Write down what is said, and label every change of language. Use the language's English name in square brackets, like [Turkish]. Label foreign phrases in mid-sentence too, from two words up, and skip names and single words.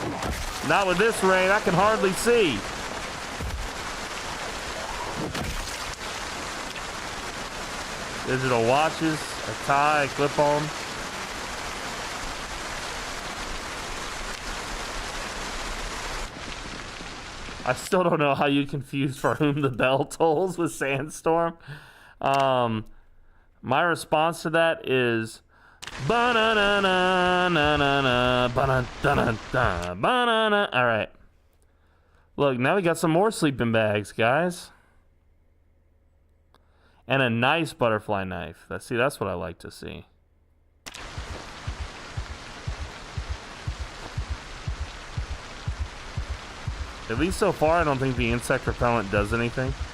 [English] Not with this rain, I can hardly see. Digital watches, a tie, a clip-on. I still don't know how you confused For Whom the Bell Tolls with Sandstorm. My response to that is ba-na-na-na-na-na-na, ba-na-na-na-na, ba-na-na. All right. Look, now we got some more sleeping bags, guys. And a nice butterfly knife. That's what I like to see. At least so far, I don't think the insect repellent does anything.